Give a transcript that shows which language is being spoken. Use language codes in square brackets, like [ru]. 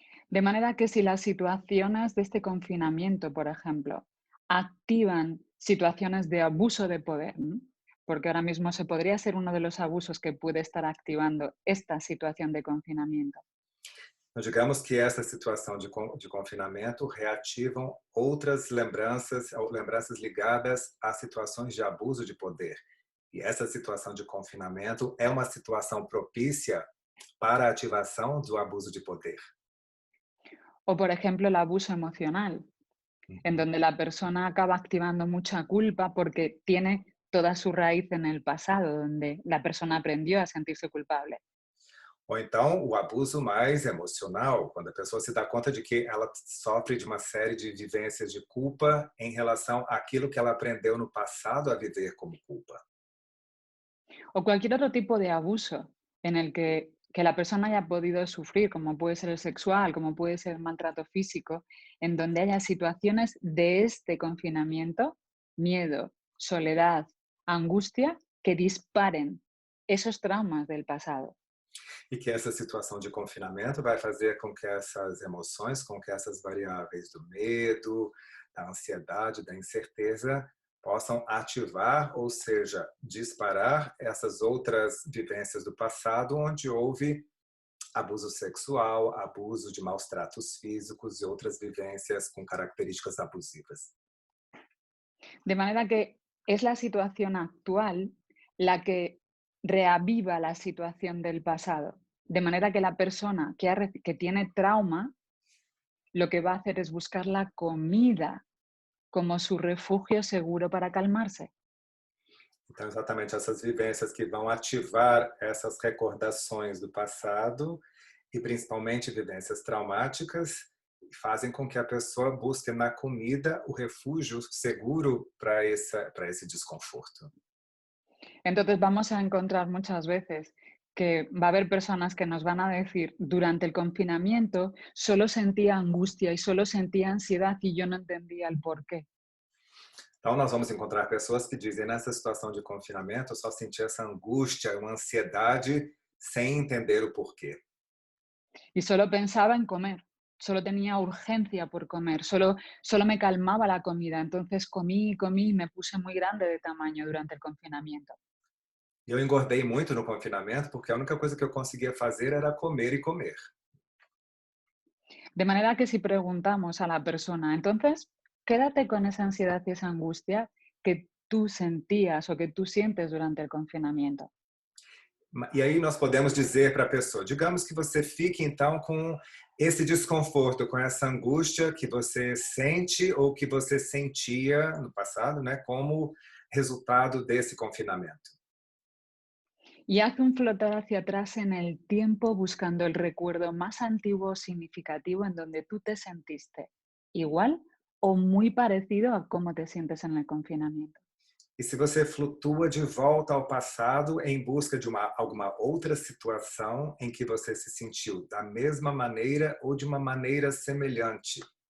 [es] De manera que si las situaciones de este confinamiento, por ejemplo, activan situaciones de abuso de poder, ¿no? Porque ahora mismo se podría ser uno de los abusos que puede estar activando esta situación de confinamiento. [pt] Então, digamos que essa situação de confinamento reativam outras lembranças, ou lembranças ligadas a situações de abuso de poder. E essa situação de confinamento é uma situação propícia para a ativação do abuso de poder. [es] O, por ejemplo, el abuso emocional, en donde la persona acaba activando mucha culpa porque tiene toda su raíz en el pasado, donde la persona aprendió a sentirse culpable. [pt] Ou então o abuso mais emocional, quando a pessoa se dá conta de que ela sofre de uma série de vivências de culpa em relação àquilo que ela aprendeu no passado a viver como culpa. [es] O cualquier otro tipo de abuso en el que la persona haya podido sufrir, como puede ser el sexual, como puede ser el maltrato físico, en donde haya situaciones de este confinamiento, miedo, soledad, angustia, que disparen esos traumas del pasado. [pt] E que essa situação de confinamento vai fazer com que essas emoções, com que essas variáveis do medo, da ansiedade, da incerteza, possam ativar, ou seja, disparar essas outras vivências do passado onde houve abuso sexual, abuso de maus tratos físicos e outras vivências com características abusivas. [es] De manera que es la situación actual la que reaviva la situación del pasado. De manera que la persona que tiene trauma, lo que va a hacer es buscar la comida como su refugio seguro para calmarse. [pt] Então, exatamente essas vivências que vão ativar essas recordações do passado e principalmente vivências traumáticas fazem com que a pessoa busque na comida o refúgio seguro para esse desconforto. [es] Entonces vamos a encontrar muchas veces que va a haber personas que nos van a decir, durante el confinamiento solo sentía angustia y solo sentía ansiedad y yo no entendía el por qué. [pt] Então, nós vamos encontrar pessoas que dizem, nessa situação de confinamento, eu só senti essa angústia, uma ansiedade, sem entender o porquê. [es] Y solo pensaba en comer, solo tenía urgencia por comer, solo me calmaba la comida. Entonces comí y comí y me puse muy grande de tamaño durante el confinamiento. [pt] Eu engordei muito no confinamento porque a única coisa que eu conseguia fazer era comer e comer. [es] De manera que si preguntamos a la persona, entonces, quédate con esa ansiedad y esa angustia que tú sentías o que tú sientes durante el confinamiento. [pt] E aí nós podemos dizer para a pessoa, digamos que você fique então com esse desconforto, com essa angústia que você sente ou que você sentia no passado, né, como resultado desse confinamento. [es] Y haz un flotar hacia atrás en el tiempo buscando el recuerdo más antiguo o significativo en donde tú te sentiste igual o muy parecido a cómo te sientes en el confinamiento. [pt] E se você flutua de volta ao passado em busca de alguma outra situação em que você se sentiu da mesma maneira ou de uma maneira semelhante.